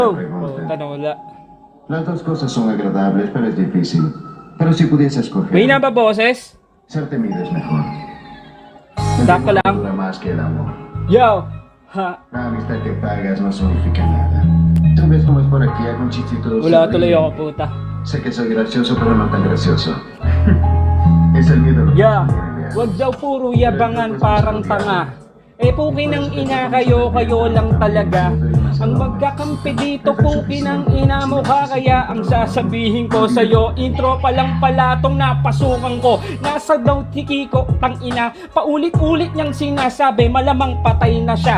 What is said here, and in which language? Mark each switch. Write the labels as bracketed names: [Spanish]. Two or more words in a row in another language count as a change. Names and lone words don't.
[Filipino] Puta na wala. [Spanish] Las dos cosas son agradables, pero es difícil. Pero si pudiese escoger, [Filipino] May ba boses? [Spanish] ser temido es mejor. [Filipino] Sakto lang. [Spanish] Dura más que el amor. Yo! Ha! La amistad que pagas no significa nada. Tú ves cómo es por aquí, algún chistito. [Filipino] Wala tuloy ako, puta. [Spanish] Sé que soy gracioso, pero no tan gracioso. Es el miedo. Lo que Yeah! me tiene. [Filipino] Wag daw puro yabangan parang tanga. Puki ng ina kayo lang talaga. Ang magkakampi dito, puki ng ina mo ka. Kaya ang sasabihin ko sa'yo, intro pa lang pala tong napasukan ko. Nasa daw tiki ko, tang ina. Paulit-ulit niyang sinasabi, malamang patay na siya.